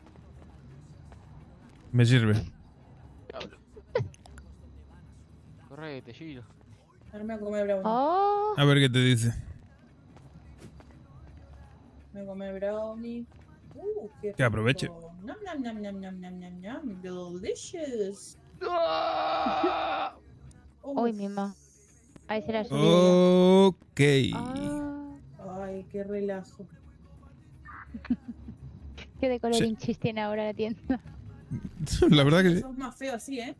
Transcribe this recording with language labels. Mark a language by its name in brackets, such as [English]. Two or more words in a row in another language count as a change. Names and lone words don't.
[Spanish] Me sirve. Correte, Giro. Darme a comer brownie. Oh, A ver qué te dice. Me voy a comer brownie. Qué Que aproveche. rico. Nam, nam, nam, nam, nam, nam, nam, nam. Delicious. uy, mi mamá. Ahí se la subió Ok. Ay, qué relajo. ¿Qué de colorinchis tiene ahora la tienda? La verdad que sí. Sos más feo así, ¿eh?